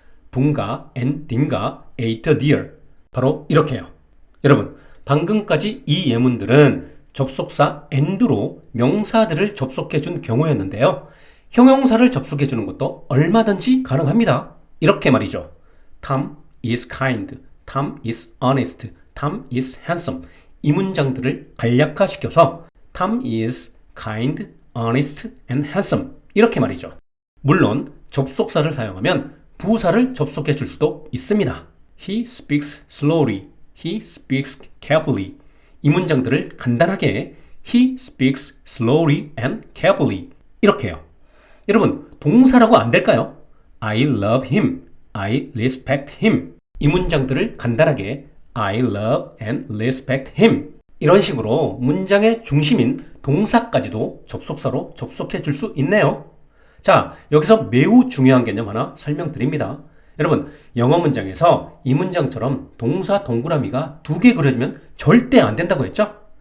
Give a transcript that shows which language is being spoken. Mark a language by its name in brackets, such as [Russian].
[English] 붕가 and 딩가 ate a deer [Korean] 바로 이렇게요. 여러분, 방금까지 이 예문들은 접속사 and로 명사들을 접속해준 경우였는데요. 형용사를 접속해주는 것도 얼마든지 가능합니다. 이렇게 말이죠. [English] Tom is kind, Tom is honest, Tom is handsome [Korean] 이 문장들을 간략화시켜서 [English] Tom is kind, honest and handsome [Korean] 이렇게 말이죠. 물론 접속사를 사용하면 부사를 접속해 줄 수도 있습니다. [English] He speaks slowly, he speaks carefully [Korean] 이 문장들을 간단하게 [English] He speaks slowly and carefully [Korean] 이렇게요. 여러분, 동사라고 안 될까요? [English] I love him, I respect him [Korean] 이 문장들을 간단하게 [English] I love and respect him [Korean] 이런 식으로 문장의 중심인 동사까지도 접속사로 접속해 줄 수 있네요. 자, 여기서 매우 중요한 개념 하나 설명드립니다. 여러분, 영어 문장에서 이 문장처럼 동사 동그라미가 2개 그려지면 절대 안 된다고 했죠?